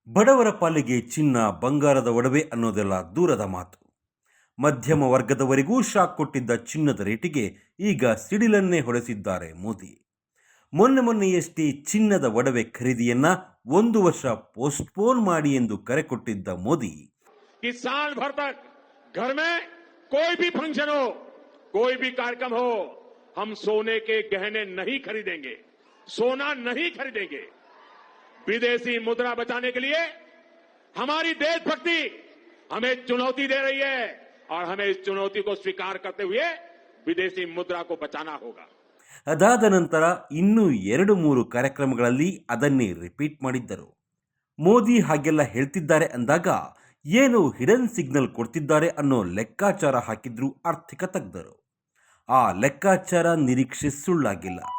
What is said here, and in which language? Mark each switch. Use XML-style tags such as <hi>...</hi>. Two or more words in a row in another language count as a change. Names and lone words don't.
<kn>ಬಡವರ ಪಾಲಿಗೆ ಚಿನ್ನ ಬಂಗಾರದ ಒಡವೆ ಅನ್ನೋದೆಲ್ಲ ದೂರದ ಮಾತು. ಮಧ್ಯಮ ವರ್ಗದವರಿಗೂ ಶಾಕ್ ಕೊಟ್ಟಿದ್ದ ಚಿನ್ನದ ರೇಟಿಗೆ ಈಗ ಸಿಡಿಲನ್ನೇ ಹೊಡೆಸಿದ್ದಾರೆ ಮೋದಿ. ಮೊನ್ನೆಯಷ್ಟೇ ಚಿನ್ನದ ಒಡವೆ ಖರೀದಿಯನ್ನ 1 ವರ್ಷ ಪೋಸ್ಟ್ಪೋನ್ ಮಾಡಿ ಎಂದು ಕರೆ ಕೊಟ್ಟಿದ್ದ ಮೋದಿ,</kn> <hi>साल भर तक घर में कोई भी फंक्शन हो, कोई भी कार्यक्रम हो, हम सोने के गहने नहीं खरीदेंगे, सोना नहीं खरीदेंगे। विदेशी मुद्रा बचाने के लिए हमारी देशभक्ति हमें चुनौती दे रही है और हमें इस चुनौती को स्वीकार करते हुए विदेशी मुद्रा को बचाना होगा।</hi> <kn>ಅದಾದ ನಂತರ ಇನ್ನೂ 2-3 ಕಾರ್ಯಕ್ರಮಗಳಲ್ಲಿ ಅದನ್ನೇ ರಿಪೀಟ್ ಮಾಡಿದ್ದರು. ಮೋದಿ ಹಾಗೆಲ್ಲ ಹೇಳ್ತಿದ್ದಾರೆ ಅಂದಾಗ ಏನು</kn> <en>hidden signal</en> <kn>ಕೊಡ್ತಿದ್ದಾರೆ ಅನ್ನೋ ಲೆಕ್ಕಾಚಾರ ಹಾಕಿದ್ರು ಆರ್ಥಿಕ ತಜ್ಞರು. ಆ ಲೆಕ್ಕಾಚಾರ ನಿರೀಕ್ಷೆ ಸುಳ್ಳಾಗಿಲ್ಲ.</kn>